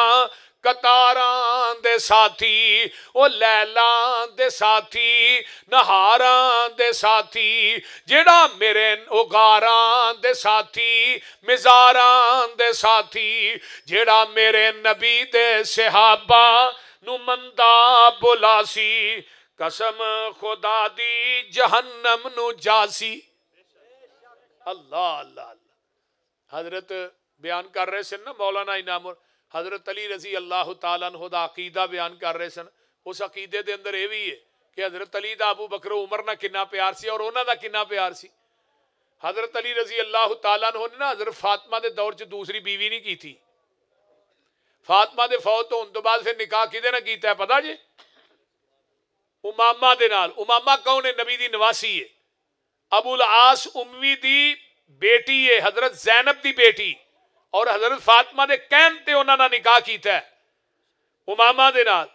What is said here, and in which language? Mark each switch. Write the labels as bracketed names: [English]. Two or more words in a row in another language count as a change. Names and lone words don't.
[Punjabi] قطاراں دے ساتھی او لیلاں دے ساتھی نہاراں دے ساتھی جیہڑا میرے اگاراں دے ساتھی مزاراں دے ساتھی جیہڑا میرے نبی دے صحابہ نوں مندا بلاسی قسم خدا دی جہنم نوں جاسی. अल्लाह अल्लाह अल्लाह। حضرت بیان کر رہے سن نا مولانا انعام حضرت علی [Arabic] رضي الله تعالى عنه [Punjabi] دا عقیدہ بیان کر رہے سن. اس عقیدے دے اندر یہ بھی ہے کہ حضرت علی دا ابو بکر عمر نا کنا پیار سی اور انہاں دا کنا پیار سی. हजरत अली [Arabic] رضي الله تعالى عنه [Punjabi] نے نا حضرت فاطمہ دے دور چ [Urdu] دوسری بیوی نہیں کی تھی. [Punjabi] فاطمہ دے فوت ہونے تو بعد پھر نکاح کہدے نال کیتا ہے پتا جی? امامہ دے نال۔ امامہ کون ہے؟ نبی دی نواسی ہے. ابو العاص امی دی بیٹی ہے حضرت زینب دی بیٹی اور حضرت فاطمہ دے کہن تے انہاں نال نکاح کیتا ہے امامہ دے نال.